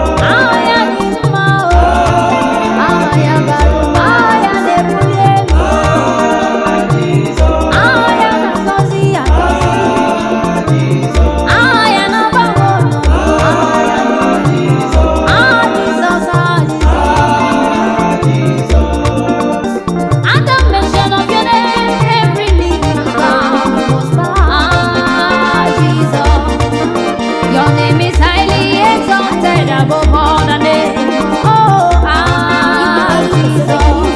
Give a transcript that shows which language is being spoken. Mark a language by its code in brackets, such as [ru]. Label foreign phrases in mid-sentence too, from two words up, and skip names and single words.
[ig] Aha ya dị mma o. Aha ya bara ụba. Aha ya na-ebuli elu. Aha ya na-agọzi agọzi. Aha ya na-agbanwe ọnọdụ. Aha ya na-agbanwe. Aha Jizọs, aha Jizọs. [en] At the mention of your name, every knee bow. Ah, Jesus. Your name is highly exalted above all the names. Oh, ah, Jesus.